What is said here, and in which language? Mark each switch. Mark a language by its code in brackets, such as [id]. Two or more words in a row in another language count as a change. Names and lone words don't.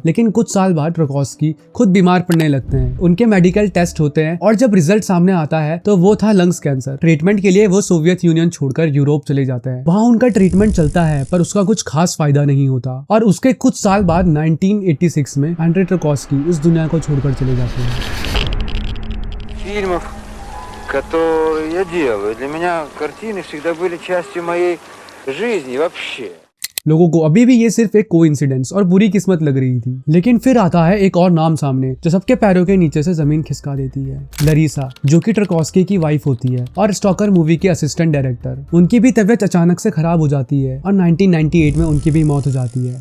[hi] लेकिन कुछ साल बाद तरकोव्स्की खुद बीमार पड़ने लगते हैं। उनके [en] medical test [hi] होते हैं और जब रिजल्ट सामने आता है तो वो था [en] lungs cancer. [hi] ट्रीटमेंट के लिए वो सोवियत यूनियन छोड़कर यूरोप चले जाते हैं। वहाँ उनका ट्रीटमेंट चलता है पर उसका कुछ खास फायदा नहीं होता। और उसके कुछ साल बाद 1986 में आंद्रे तरकोव्स्की इस दुनिया को छोड़कर चले जाते हैं। [ru] Фильмов, которые я делаю, для меня картины всегда были частью моей жизни вообще. [hi] लोगों को अभी भी ये सिर्फ एक कोइंसिडेंस और बुरी किस्मत लग रही थी। लेकिन फिर आता है एक और नाम सामने जो सबके पैरों के नीचे से जमीन खिसका देती है। लरीसा, जो कि टर्कोस्की की वाइफ होती है और स्टॉकर मूवी की [en] assistant director. [hi] उनकी भी तबीयत अचानक से खराब हो जाती है और 1998 में उनकी भी मौत हो जाती है।